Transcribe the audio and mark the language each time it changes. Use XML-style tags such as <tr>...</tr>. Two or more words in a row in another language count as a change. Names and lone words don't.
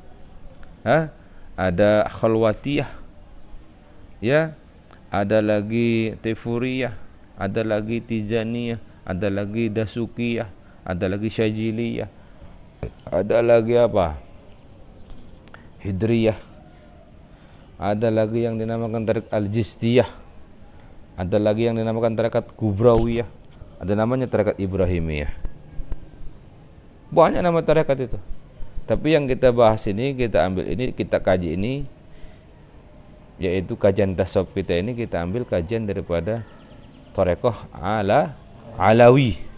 <id>Ada Khalwatiyah. Ya. Ada lagi Tefuriyah, ada lagi Tijaniyah, ada lagi Dasukiyah, ada lagi Syajiliyah, ada lagi apa? Hidriyah, ada lagi yang dinamakan tarekat Al-Jistiyah, ada lagi yang dinamakan tarekat Kubrawiyah, ada namanya tarekat Ibrahimiyah. Banyak nama tarekat itu. Tapi yang kita bahas ini, kita ambil ini, kita kaji ini, yaitu kajian tasawuf kita ini, kita ambil kajian daripada tarekat Alawi.</id>